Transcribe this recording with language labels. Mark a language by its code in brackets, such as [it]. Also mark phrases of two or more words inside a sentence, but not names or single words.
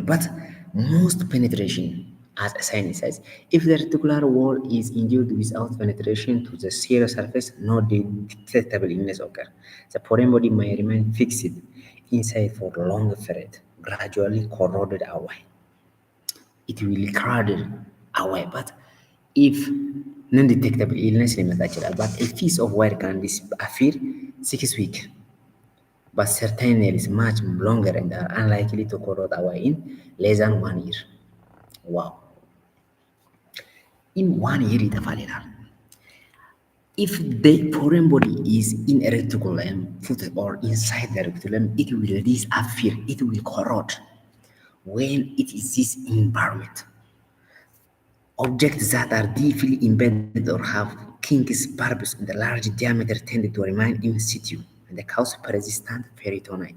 [en] But most penetration as a sign says, if the reticular wall is injured without penetration to the serous surface, no detectable illness occur. The foreign body may remain fixed inside for a long period, gradually corroded away. It will corrode away, but if non-detectable illness [am] ሊመጣ ይችላል. [en] But a piece of wire can disappear 6 weeks, but certain nails much longer and are unlikely to corrode away in less than 1 year. Wow! In 1 year [am] ይጠፋል ይላል። [en] If the foreign body is in a reticulum foot or inside the reticulum, it will disappear, it will corrode when it is this environment. Objects that are deeply embedded or have kinks, bulbs in the large diameter tend to remain in situ and they cause persistent peritonitis.